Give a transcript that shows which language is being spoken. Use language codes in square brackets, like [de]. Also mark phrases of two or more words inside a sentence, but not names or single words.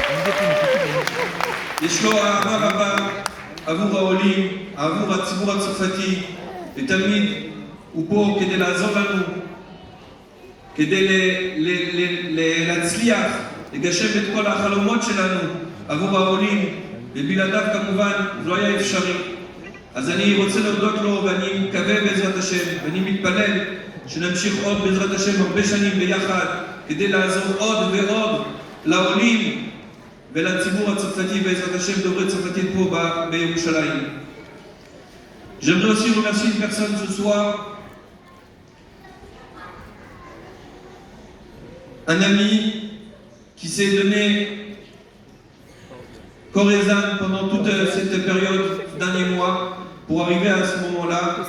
[he] יש לו אהבה רבה עבור העולים, עבור הציבור הצרפתי, ותמיד הוא פה כדי לעזור לנו, כדי להצליח, לגשם את כל החלומות שלנו עבור העולים, ובלעדיו כמובן זה לא היה אפשרי. אז אני רוצה להודות לו, ואני מקווה בעזרת השם, ואני מתפלל שנמשיך עוד בעזרת השם הרבה שנים ביחד, כדי לעזור עוד ועוד לעולים ולציבור הצרפתי בעזרת השם דוברי צרפתית פה בירושלים. [fr] J'aimerais aussi remercier une personne ce soir, un ami qui s'est donné corps et âme pendant toute cette période, derniers mois, pour arriver à ce moment-là.